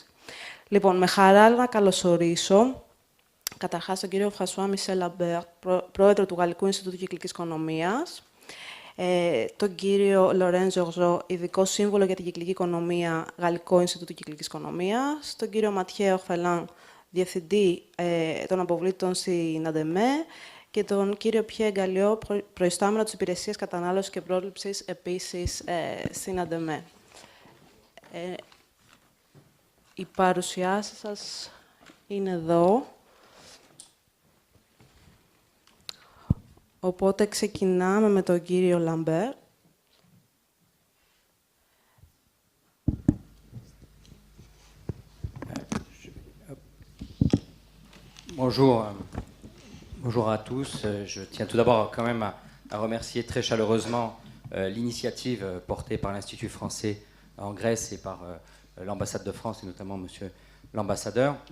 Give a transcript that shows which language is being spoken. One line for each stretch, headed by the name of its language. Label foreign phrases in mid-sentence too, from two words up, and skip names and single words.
Greek: Λοιπόν, με χαρά να καλωσορίσω καταρχάς τον κύριο Φρανσουά Μισελ Λαμπέρ, πρόεδρο του Γαλλικού Ινστιτούτου Κυκλικής Οικονομίας, τον κύριο Λορέν Ζορζό, ειδικό σύμβολο για την κυκλική οικονομία, Γαλλικό Ινστιτούτο Κυκλικής Οικονομίας, τον κύριο Ματιέ Ορφελάν, διευθυντή των αποβλήτων στην Αντεμέ, και τον κύριο Πιέ Γκαλιό, προϊστάμενο της Υπηρεσίας Κατανάλωσης και Πρόληψης, επίσης στην Αντεμέ. Οι παρουσιάσεις σας είναι εδώ. Οπότε ξεκινάμε με τον κύριο Λαμπέρ.
French: Bonjour à tous. Je tiens tout d'abord quand même à remercier très chaleureusement l'initiative portée par l'Institut français en Grèce et par l'ambassade de France, et notamment Monsieur l'ambassadeur.